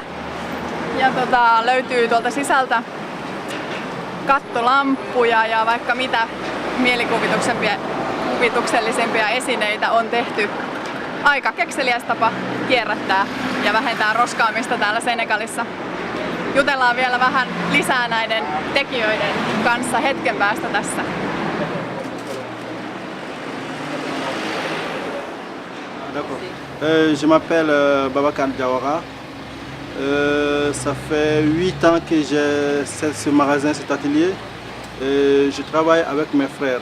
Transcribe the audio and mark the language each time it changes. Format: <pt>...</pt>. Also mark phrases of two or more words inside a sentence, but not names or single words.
<fi>Ja löytyy tuolta sisältä kattolamppuja ja vaikka mitä mielikuvituksellisempia esineitä on tehty. Aika kekseliäs tapa kierrättää ja vähentää roskaamista täällä Senegalissa. Jutellaan vielä vähän lisää näiden tekijöiden kanssa hetken päästä tässä.</fi> <fr>Je m'appelle Babacar Diawara. Ça fait 8 ans que j'ai ce magasin, cet atelier. Je travaille avec mes frères.</fr>